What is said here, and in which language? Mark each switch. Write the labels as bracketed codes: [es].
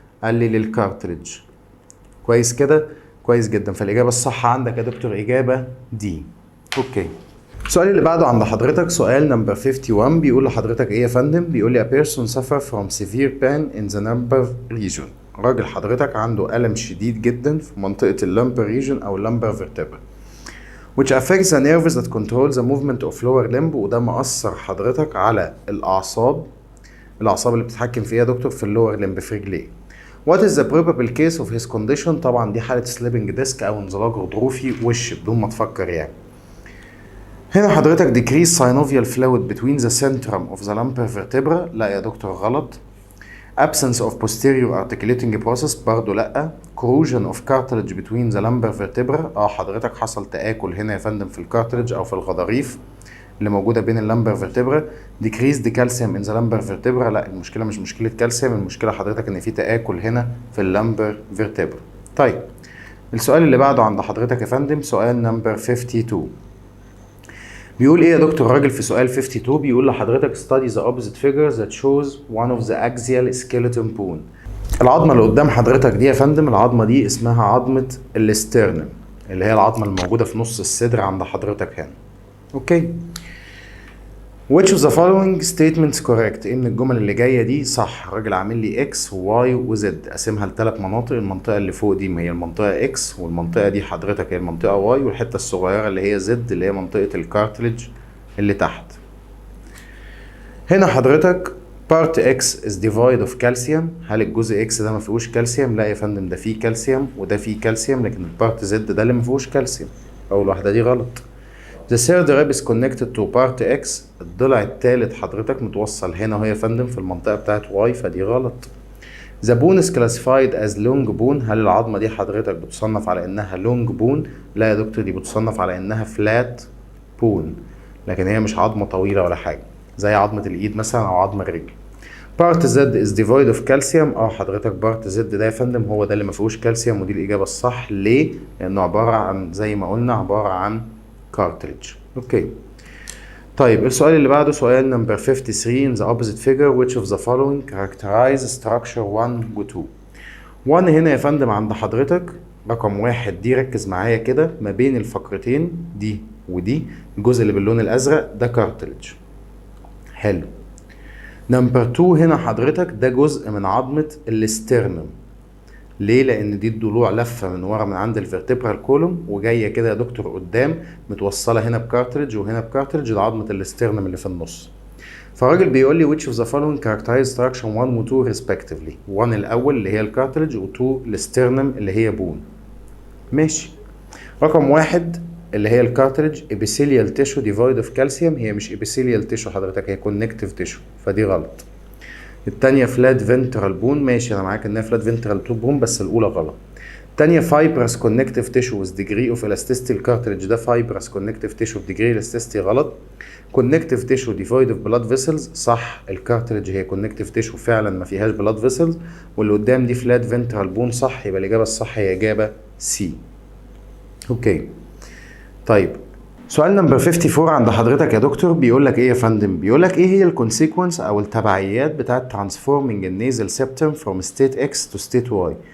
[ar] قال لي للكارتلج. كويس كده؟ كويس جدا. فالاجابه الصح عندك يا دكتور اجابه دي. اوكي. السؤال اللي بعده عند حضرتك سؤال نمبر 51 بيقول لحضرتك ايه يا فندم؟ بيقول لي [en] a person suffer from severe pain in the lumbar region. [ar] راجل حضرتك عنده ألم شديد جدا في منطقة اللمبر [en] region أو lumbar vertebra which affects the nerves that control the movement of lower limb. [ar] وده مأثر حضرتك على الأعصاب اللي بتتحكم فيها يا دكتور في اللور لمب في رجليه. [en] What is the probable case of his condition؟ [ar] طبعا دي حالة سليبنج ديسك أو انزلاق غضروفي وش بدون ما تفكر يعني. هنا حضرتك [en] decrease synovial fluid between the centrum of the lumbar vertebra. [ar] لا يا دكتور غلط. [en] Absence of posterior articulating process [ar] برضو لا. [en] Corrosion of cartilage between the lumbar vertebra. [ar] حضرتك حصل تآكل هنا يا فندم في الكارتلج أو في الغضاريف اللي موجودة بين اللمبر فيرتبرا. [en] decreased calcium in the lumbar vertebra. [ar] لا المشكلة مش مشكلة كالسيوم، المشكلة حضرتك إن في تآكل هنا في اللمبر فيرتبرا. طيب السؤال اللي بعده عند حضرتك يا فندم سؤال نمبر 52. بيقول ايه يا دكتور الراجل في سؤال 52؟ بيقول لحضرتك [en] study the opposite figure that shows one of the axial skeleton bone. [ar] العظمة اللي قدام حضرتك دي يا فندم، العظمة دي اسمها عظمة الاسترنم، اللي هي العظمة الموجودة في نص الصدر عند حضرتك هنا. اوكي. [en] Which of the following statements correct؟ [ar] ايه من الجمل اللي جايه دي صح؟ الراجل عامل لي اكس وواي وزد، قسمها لثلاث مناطق. المنطقه اللي فوق دي هي المنطقه اكس، والمنطقه دي حضرتك هي المنطقه واي، والحته الصغيره اللي هي زد اللي هي منطقه الكارتلج اللي تحت. هنا حضرتك [en] part x is devoid of calcium. [ar] هل الجزء اكس ده ما فيهوش كالسيوم؟ لا يا فندم ده فيه كالسيوم وده فيه كالسيوم، لكن البارت زد ده اللي ما فيهوش كالسيوم. اول واحده دي غلط. [en] The third rib is connected to part X. [ar] الضلع الثالث حضرتك متوصل هنا وهي يا فندم في المنطقة بتاعت Y، فدي غلط. [en] The bone is classified as long bone. [ar] هل العظمة دي حضرتك بتصنف على إنها long bone؟ لا يا دكتور دي بتصنف على إنها flat bone، لكن هي مش عظمة طويلة ولا حاجة زي عظمة الإيد مثلا أو عظم الرجل. [en] Part Z is devoid of calcium. [ar] حضرتك part Z ده يا فندم هو ده اللي ما فيهوش كالسيوم، ودي الإجابة الصح. ليه؟ لأنه عبارة عن زي ما قلنا عبارة عن كارتلج. اوكي. طيب السؤال اللي بعده سؤال نمبر 53 [en] in the opposite figure which of the following characterize structure 1 و 2. [ar] 1 هنا يا فندم عند حضرتك رقم 1 دي، ركز معايا كده، ما بين الفقرتين دي ودي الجزء اللي باللون الازرق ده كارتلج. حلو. نمبر 2 هنا حضرتك ده جزء من عظمة الاسترنم. ليه؟ لان دي الضلوع لفه من ورا من عند الفرتبرال كولوم وجايه كده يا دكتور قدام، متوصله هنا بكارتلج وهنا بكارتلج لعظمه الاسترنم اللي في النص. فالراجل بيقول لي [en] which of the following characterize structure 1 و 2 respectively. [ar] 1 الاول اللي هي الكارتلج و2 الاسترنم اللي هي بون. ماشي. رقم 1 اللي هي الكارتلج [en] epithelial tissue devoid of calcium. [ar] هي مش epithelial tissue حضرتك، هي connective tissue، فدي غلط. التانية فلات فنترال بون. ماشي انا معاك انها فلات فنترال بون بس الاولى غلط. [en] التانية fibrous connective tissue with degree of elasticity. الكارتلج ده fibrous connective tissue with degree elasticity غلط. Connective tissue devoid of blood vessels [ar] صح. الكارتلج هي كونكتيف تيشو فعلا ما فيهاش blood vessels، واللي قدام دي فلات فنترال بون صح. يبقى الاجابة الصح هي اجابة سي. اوكي. طيب سؤال نمبر 54 عند حضرتك يا دكتور بيقول لك ايه يا فندم؟ بيقول لك ايه هي الكونسيكونس او التبعيات بتاعت [en] Transforming النيزل septum from state X to state Y.